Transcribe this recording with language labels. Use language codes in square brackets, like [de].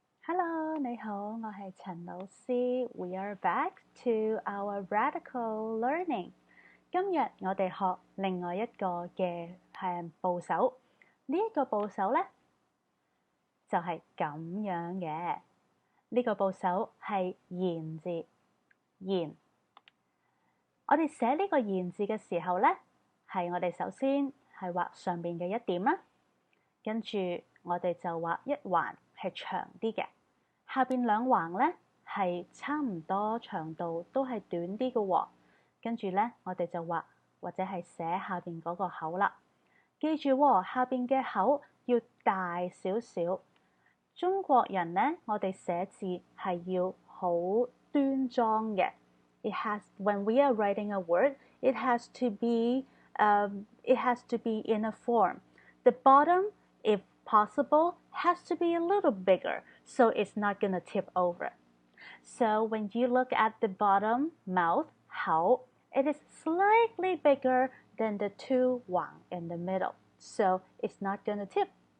[yue] Hello，你好，我係陳老師。 [en] We are back to our radical learning。 [yue] 今日我哋學另外一個嘅部首。呢一個部首呢，就係咁樣嘅。呢個部首係言字，言。我哋寫呢個言字嘅時候呢，係我哋首先係畫上邊嘅一點啦，跟住我哋就畫一橫係長啲嘅。下邊兩橫呢係差唔多長度，都係短啲嘅喎。跟住呢，我哋就畫或者係寫下邊嗰個口啦。記住喎，下邊嘅口要大少少。中國人呢，我哋寫字係要好端莊嘅。 [en] When we are writing a word, it has to be in a form. The bottom, if possible, has to be a little bigger, so it's not going to tip over. So when you look at the bottom mouth, 口, it is slightly bigger than the two 橫 in the middle, so it's not going to tip.